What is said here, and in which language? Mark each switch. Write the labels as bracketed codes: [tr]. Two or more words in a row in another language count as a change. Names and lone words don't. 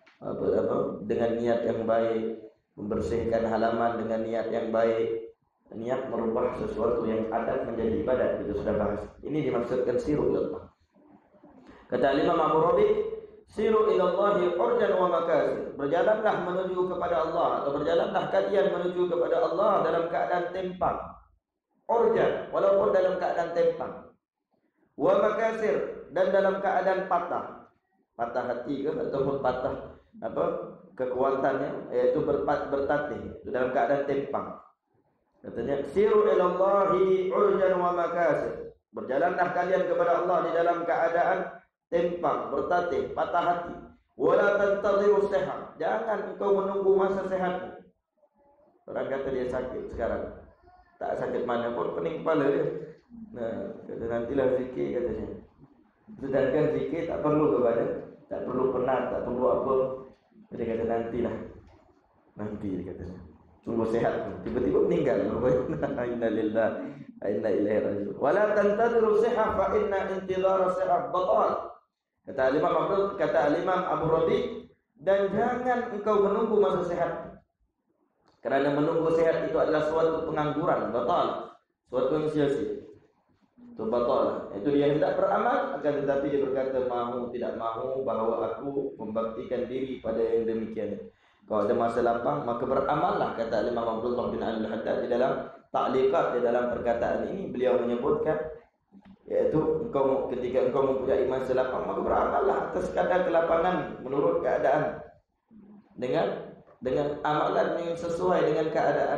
[ms] Dengan niat yang baik, membersihkan halaman dengan niat yang baik, niat merubah sesuatu yang adat menjadi ibadat, itu sudah bahas. Ini dimaksudkan [ar] سيروا إلى الله. [ms] Kata Imam Abu Rabi, [ar] سيروا إلى الله عرجا ومكاسير, [ms] berjalanlah menuju kepada Allah, atau berjalanlah kalian menuju kepada Allah dalam keadaan tempang. Urjan, walaupun dalam keadaan tempang. [ar] ومكاسير, [ms] dan dalam keadaan patah. Patah hati ke ataupun patah kekuatannya, yaitu bertatih, dalam keadaan tempang. Katanya [ar] سيروا إلى الله عرجا ومكاسير, [ms] berjalanlah kalian kepada Allah di dalam keadaan tempang, bertatih, patah hati. [ar] ولا تنتظروا الصحة, [ms] jangan engkau menunggu masa sehatmu. Orang kata dia sakit sekarang, tak sakit mana pun, pening kepala dia. Nah, kata nantilah zikir, katanya. Sedangkan zikir tak perlu kepada, tak perlu penat, tak perlu apa. Dia kata nantilah, nanti dia katanya. Tunggu sehat, tiba-tiba meninggal. [ar] إنا لله وإنا إليه راجعون. ولا تنتظروا الصحة فإن انتظار الصحة بطالة. [ms] Kata Imam Abu Rabi, dan jangan engkau menunggu masa sehat, kerana menunggu sehat itu adalah suatu pengangguran, batal, suatu yang sia-sia. Itu batal. Itu dia tidak beramal, akan tetapi dia berkata mahu tidak mahu bahawa aku membaktikan diri pada yang demikian. Kalau ada masa lapang, maka beramallah, kata Imam Abdullah bin Al-Haddad di dalam ta'liqat, di dalam perkataan ini beliau menyebutkan, yaitu ketika engkau mempunyai masa lapang, maka beramallah atas kadar kelapangan menurut keadaan, dengan amalan yang sesuai dengan keadaan.